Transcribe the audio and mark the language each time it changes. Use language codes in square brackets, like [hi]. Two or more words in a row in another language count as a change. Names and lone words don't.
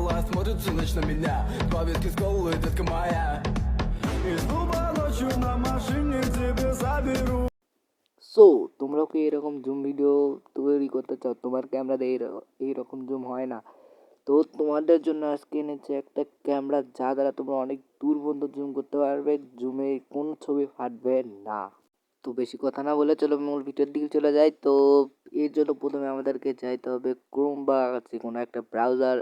[ru] смотрит всю ночь на меня. Два виски с колой, детка моя. Из клуба ночью на машине тебе заберу. [bn] সো তোমরাও কি এরকম [en] zoom video [bn] তৈরি করতে চাও? তোমার ক্যামেরাতে এইরকম জুম হয় না, তো তোমাদের জন্য আজকে এনেছে একটা ক্যামেরা যা দ্বারা তোমরা অনেক দূর পর্যন্ত জুম করতে পারবে, জুমে কোনো ছবি ফাটবে না। তো বেশি কথা না বলে চলো মূল ভিডিওর দিকে চলে যাই। তো এর জন্য প্রথমে আমাদেরকে যাইতে হবে ক্রোম বা যে কোনো একটা ব্রাউজার।